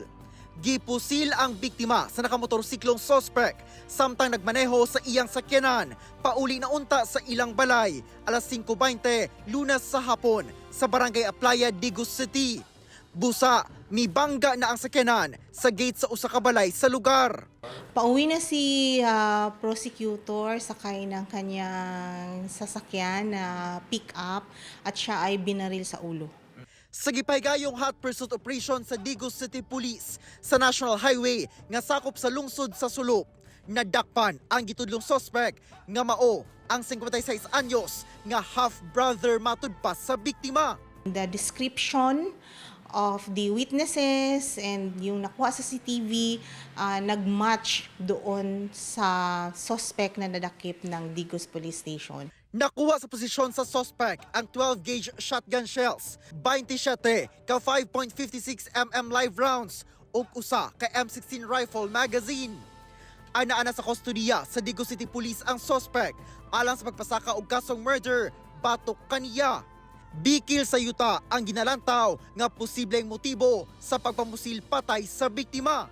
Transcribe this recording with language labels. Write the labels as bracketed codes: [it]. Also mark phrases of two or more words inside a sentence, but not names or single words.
[ceb] Gipusil ang biktima sa nakamotorsiklong suspect samtang nagmaneho sa iyang sakyanan pauli na unta sa ilang balay alas 5:20 Lunes sa hapon sa Barangay Aplaya, Digo City. Busa, mibangga na ang sakyanan sa gate sa usa ka balay sa lugar. [tl] Pauwi na si prosecutor sakay ng kanyang sasakyan na pick-up at siya ay binaril sa ulo. [ceb] Sa gipahigayong [en] hot pursuit operation [ceb] sa Digo City Police sa National Highway nga sakop sa lungsod sa Sulok, nadakpan ang gitudlong suspect nga mao ang 56 anyos nga half-brother matud pa sa biktima. [en] The description of the witnesses and [tl] yung nakuha sa CCTV nagmatch doon sa suspect na nadakip ng Digos Police Station. [ceb] Nakuha sa posisyon sa suspect ang 12-gauge shotgun shells, 27 ka 5.56 mm live rounds ug usa ka M16 rifle magazine. Ana-ana sa kustodiya sa Digo City Police ang suspect alang sa pagpasaka og kasong murder batok kaniya. Bikil sa yuta ang ginalantaw nga posibleng motibo sa pagpamusil patay sa biktima.